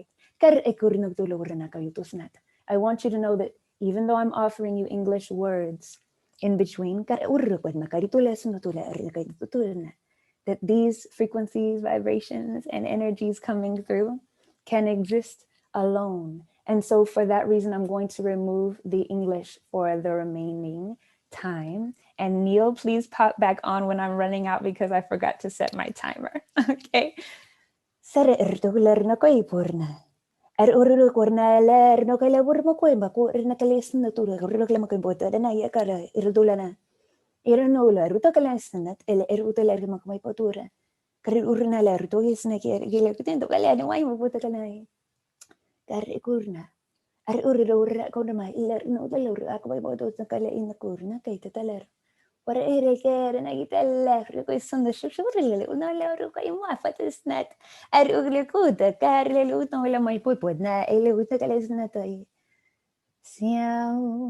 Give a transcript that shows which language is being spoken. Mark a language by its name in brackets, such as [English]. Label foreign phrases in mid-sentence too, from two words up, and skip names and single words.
[English] I want you to know that even though I'm offering you English words in between, that these frequencies, vibrations, and energies coming through can exist alone. And so for that reason, I'm going to remove the English for the remaining time. And Neil, please pop back on when I'm running out because I forgot to set my timer. Okay. Uru cornaler no kala burmo kwemba ku na kalis na tura uru kala makimboto na ya kala irudulana iranola ruta kala sanat el eruta la makmay potura kari urna la ruto hisna gila kutendo kala no ay mabuta kala kari kurna ar uru ko na mai ilar no dala uru ako may boto sa kala ina kurna kay tatalar para kaya na gitala ko isang shurili una la uru kay mafatisnat ar uglikuta kari luto wala may pupod na iluta kala isna to siyaw